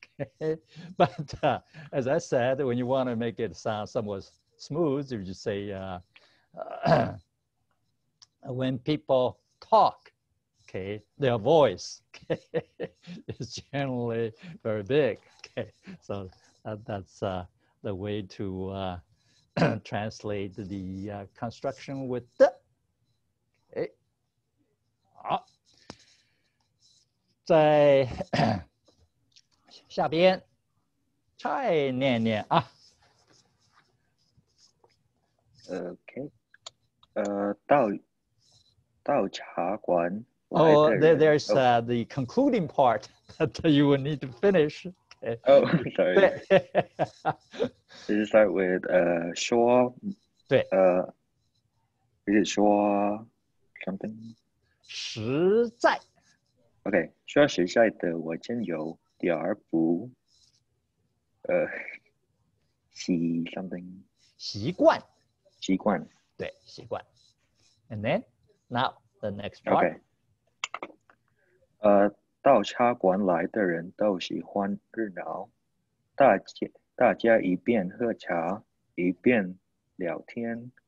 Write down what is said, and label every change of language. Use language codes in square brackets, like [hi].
[en] Okay, but as I said, when you want to make it sound somewhat smooth, you just say when people talk, okay, their voice, okay, is generally very big. Okay, so that's the way to translate the construction with the. [zh] Okay, 好，在下边再念念啊。 OK，到茶馆来 [en] Oh, [zh] 的人 [en] there's the concluding part that you will need to finish. Okay. Oh, sorry. [zh] 对 [en] Does it start with [zh] 说对 [en] is it [zh] 说 [en] something? [zh] 实在 OK， 说实在的，我真有点儿不习 [en] something [zh] 习惯习惯。对习惯 [en] And then now the next part. [zh] OK， 到茶馆来的人都喜欢热闹，大家一边喝茶一边聊天。